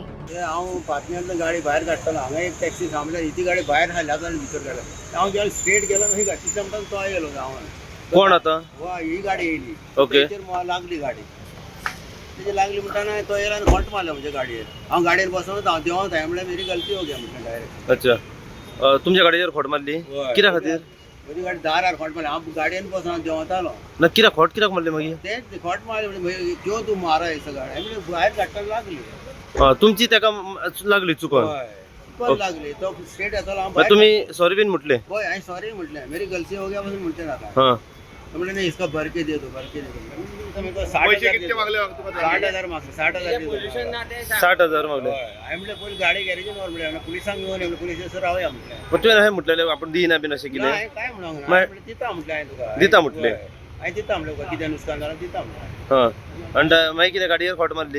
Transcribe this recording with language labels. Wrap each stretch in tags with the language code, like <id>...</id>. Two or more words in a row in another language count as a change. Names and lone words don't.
<kok>हांव पातण्यातल्यान गाडी भायर काडटालो हांगा एक टॅक्सी थांबल्या ती गाडी भायर हाडल्या आनी भितर काडल्या हांव गेलो स्ट्रेट गेलो ही गाडी म्हणटा तो येयलो गांवान कोण आता वा ही गाडी येयली ओके लागली गाडी तेजी लागली म्हणटाना तो येयला आनी खोंट मारलो म्हणजे गाडयेर हांव गाडयेर बसून हांव देंवत हांवें म्हणल्यार</kok> <hi>मेरी गलती हो गया</hi> <kok>म्हणटा डायरेक्ट. अच्छा तुमच्या गाडयेर खोट मारली कित्या खातीर म्हजी गाडी 10,000 खोंट मारली हांव गाडयेन बसून देंवत आलो ना कित्याक खोट कित्याक मारली मागीर तेच खोंट मारली म्हणजे जो तूं मारा हे सगळं हांवें भायर काडटाना लागली तुमची ताका लागली चुकून पण लागली तो स्ट्रेट येतालो हांव</kok> <mr>मग तुम्ही सॉरी बीन म्हटले</mr> <kok>होय हांवें सॉरी म्हटलें</kok> <hi>मेरी गलती हो गया</hi> <kok>बसून म्हणचे नाका हां तो म्हणले</kok> <hi>नहीं इसका भर के दे दो 60,000 मागता 60,000</hi> <kok>60,000 मागले हांवें म्हणलें पयलीं गाडी गॅरेजीन व्हर म्हणलें पुलिसांक घेवन येवलें पुलिस रावया म्हटलें मग तुवें अशें म्हटलेलें आपण दिना बीन अशें कितें हांवें काय म्हणूंक ना दिता म्हटलें हांवें तुका दिता म्हटलें हांवें दिता म्हणलें तुका कितें नुकसान जालां दिता म्हणलें हां आनी मागीर कितें गाडयेर खोट मारली</kok>